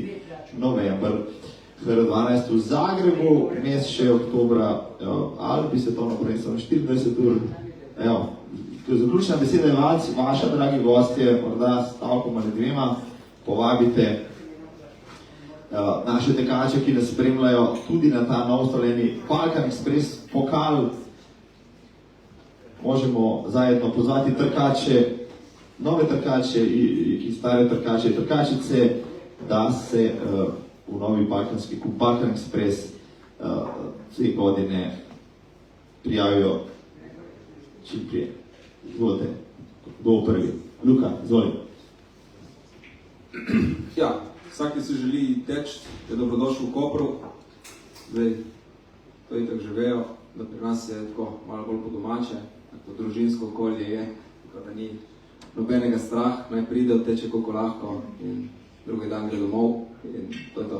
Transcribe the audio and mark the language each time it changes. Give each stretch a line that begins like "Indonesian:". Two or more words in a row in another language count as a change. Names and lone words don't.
Slovenian: november HR12 v Zagrebu, mes še oktobra Alpi, svetovno prvenstvo na 24 ur. Evo, to je zaključna beseda vaša, dragi gostje, morda stavkom ali dvema, povabite naše tekače, ki nas spremljajo tudi na ta novoustaljeni Balkan Express pokal.
Croatian: Možemo zajedno pozvati trkače, nove trkače i stare trkače i trkačice, da se u novi balkanski kup Balkan Express sve godine prijavio čim prije.
Slovenian: Izvolite, kdo prvi? Luka, izvolite. Ja, vsak, ki se želi teči, je dobrodošel v Kopru. Zdaj, to itak že vejo, da pri nas je tako malo bolj po domače, tako družinsko okolje je, tako da ni nobenega strah, naj pride, teče koliko lahko in drugi dan gre domov in to je to.